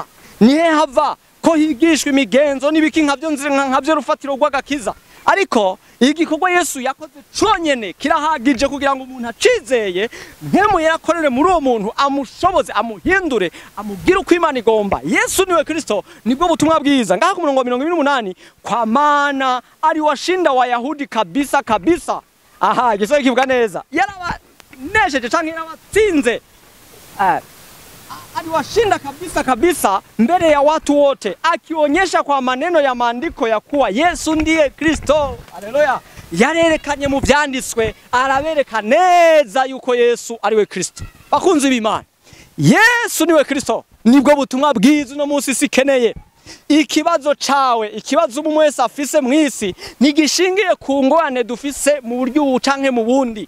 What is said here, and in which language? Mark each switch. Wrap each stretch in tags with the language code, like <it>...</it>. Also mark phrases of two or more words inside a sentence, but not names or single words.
<rn>Nihe hava ko higishwa imigenzo n'ibiki nkavyo nzira nkavyo rufatiro rw'agakiza? ariko igikorwa Yesu yakoze cyonyene kirahagije kugira ngo umuntu acizeye nkemu yarakorere muri uwo muntu amushoboze amuhindure amubwire uko Imana igomba. Yesu niwe Kristo, nibwo butumwa bwiza.</rn> <sw>Ngaha ku murongo wa 28, kwa maana aliwashinda Wayahudi kabisa kabisa.</sw> <rn>Aha, Yesu kivuga neza, yarabanesheje canke yarabatsinze,</rn> <sw>aliwashinda kabisa kabisa mbele ya watu wote, akionyesha kwa maneno ya maandiko ya kuwa Yesu ndiye Kristo. Haleluya!</sw> <rn>Yarerekanye mu vyanditswe, arabereka neza yuko Yesu ariwe Kristo. Bakunzi b'Imana, Yesu niwe Kristo, nibwo butumwa bwiza no munsi sikeneye. Ikibazo cawe, ikibazo umwe wese afise mwisi nigishingiye ku ngorane dufise mu buryo canke mu bundi.</rn>